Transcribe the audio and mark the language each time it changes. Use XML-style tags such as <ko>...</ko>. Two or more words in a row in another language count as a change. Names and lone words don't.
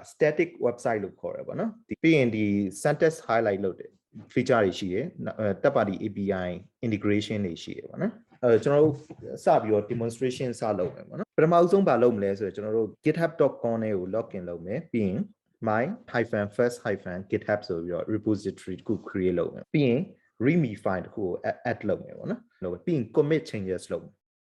<en>static website</en> <my>လို့ခေါ်တယ်ပေါ့နော်ပြီးရင်ဒီ</my> <en>syntax highlight</en> <my>လုပ်တယ်feature တွေရှိတယ်</my> <en>third party API integration</en> <my>တွေရှိတယ်ပေါ့နော်ကျွန်တော်တို့စပြီးတော့ demonstration စလုပ်မယ်ပေါ့နော်ပထမဆုံးဘာလုပ်မလဲဆိုတော့ကျွန်တော်တို့ github.com နဲ့ကို login လုပ်မယ်ပြီးရင် my-first-github ဆိုပြီးတော့ repository တစ်ခု create လုပ်မယ်ပြီးရင်</my> <en>readme file</en> <my>တစ်ခုကို add လုပ်မယ်ပေါ့နော်ပြီးရင်</my> <en>commit changes</en> <my>လုပ်မယ်</my>